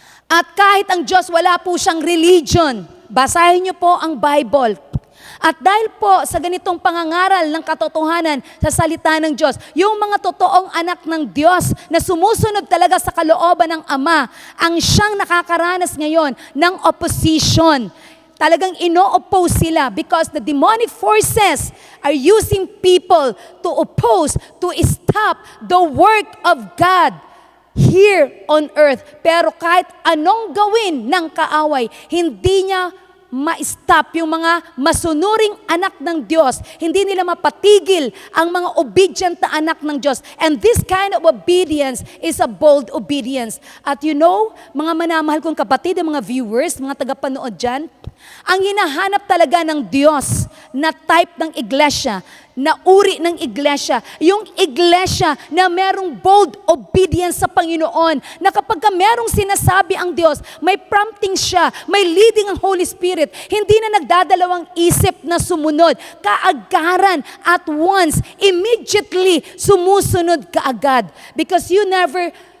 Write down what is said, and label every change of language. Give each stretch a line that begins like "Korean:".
Filipino: At kahit ang Diyos, wala po siyang religion. Basahin niyo po ang Bible. At dahil po sa ganitong pangangaral ng katotohanan sa salita ng Diyos, yung mga totoong anak ng Diyos na sumusunod talaga sa kalooban ng Ama, ang siyang nakakaranas ngayon ng opposition. Talagang ino-oppose sila
English: because the demonic forces are using people to oppose, to stop the work of God here on earth.
Filipino: Pero kahit anong gawin ng kaaway, hindi niya ma-stop yung mga masunuring anak ng Diyos. Hindi nila mapatigil ang mga obedient na anak ng Diyos.
English: And this kind of obedience is a bold obedience.
Filipino: At
English: you know,
Filipino: mga manamahal kong kapatid, mga viewers, mga tagapanood dyan, ang hinahanap talaga ng Diyos na type ng iglesia, na uri ng iglesia, yung iglesia na merong bold obedience sa Panginoon, na kapag merong sinasabi ang Diyos, may prompting siya, may leading ang Holy Spirit, hindi na nagdadalawang isip na sumunod, kaagaran,
English: at once, immediately,
Filipino: sumusunod kaagad.
English: Because you never